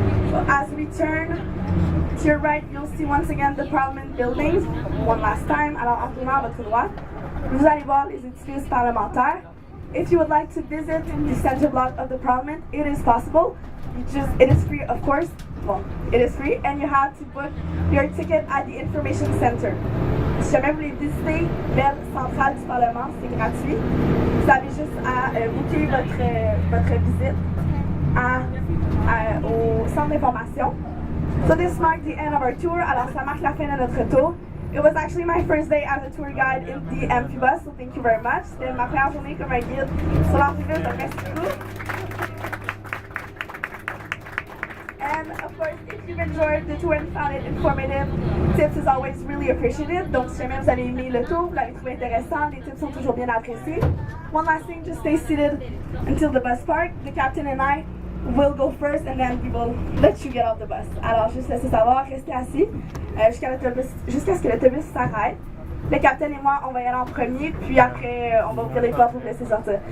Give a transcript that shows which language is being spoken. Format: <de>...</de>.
<en>So as we turn to your right, you'll see once again the Parliament buildings. One last time.</en> <fr>Alors, en tournant à votre droite, vous allez voir les édifices parlementaires.</fr> <en>If you would like to visit the center block of the Parliament, it is possible. It is free, of course. Well, it is free, and you have to book your ticket at the information center.</en> <fr>Si jamais vous voulez visiter l'aile centrale du Parlement, c'est gratuit. Vous avez juste à booker votre visite au centre d'information.</fr> <en>So this marked the end of our tour.</en> <fr>Alors ça marque la fin de notre tour.</fr> <en>It was actually my first day as a tour guide in the amphibus, so thank you very much.</en> <fr>C'était ma première journée comme un guide sur l'amphibus, donc merci beaucoup.</fr> <en>And of course, if you've enjoyed the tour and found it informative, tips is always really appreciated.</en> <fr>Donc si jamais vous avez aimé le tour, vous l'avez trouvé intéressant, les tips sont toujours bien appréciés.</fr> <en>One last thing, just stay seated until the bus park. The captain and I will go first and then we will let you get off the bus.</en> <fr>Alors juste laissez savoir, restez assis jusqu'à ce que l'autobus s'arrête. Le capitaine et moi, on va y aller en premier, puis après, on va ouvrir les portes pour vous laisser sortir.</fr>